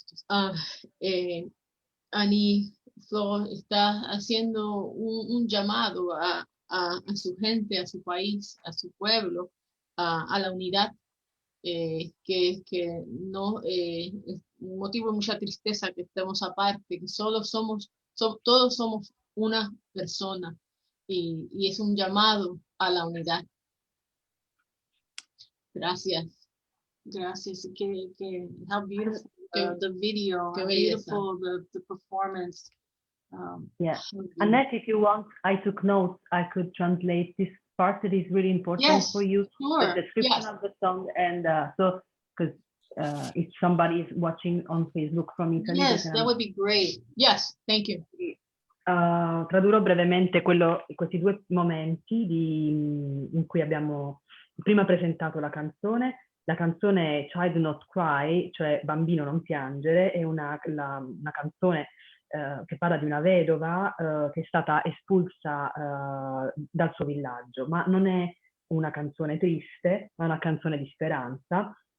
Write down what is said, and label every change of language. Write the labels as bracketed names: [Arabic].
[Spanish] Annie-Flore está haciendo un llamado a su gente, a su país, a su pueblo, a la unidad, que no es un motivo de mucha tristeza que estemos aparte, que todos somos una persona, y es un llamado a la unidad. Gracias. Gracias. [English] How beautiful the video, how beautiful the performance. Yeah. Annette, if you want, I took notes. I could translate this part that is really important for you. Sure. The description of the song, and so because if somebody is watching on Facebook from Italy, yes, that would be great. Yes, thank you. [Italian] Tradurrò brevemente questi 2 momenti in cui abbiamo prima presentato la canzone. La canzone Child Not Cry, cioè Bambino non piangere, è una canzone che parla di una vedova che è stata espulsa dal suo villaggio, ma non è una canzone triste, ma una canzone di speranza.